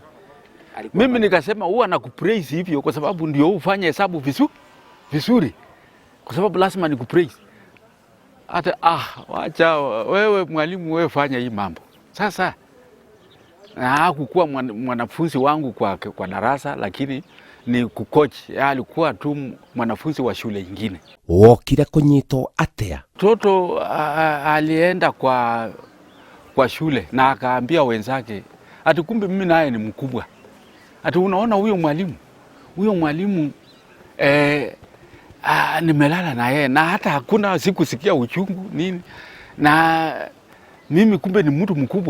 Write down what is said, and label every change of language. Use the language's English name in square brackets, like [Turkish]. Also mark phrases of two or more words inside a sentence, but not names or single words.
[Swahili] Mimi nikasema huwa nakupraise hivyo kwa sababu ndio ufanye hesabu vizuri, kwa sababu lazima nikupraise. Hata wacha wewe mwalimu, wewe fanya hii mambo. Sasa na hakukuwa mwanafunzi wangu kwa darasa, lakini ni kucoach. Alikuwa tu mwanafunzi wa shule nyingine. [Kikuyu] Wokire kunyitwo atia? [Swahili] Mtoto alienda kwa shule na akaambia wenzake ati kumbe mimi naye ni mkubwa. Ati unaona huyo mwalimu nimelala na yeye na hata hakuna sikusikia uchungu nini, na mimi kumbe ni mtu mkubwa.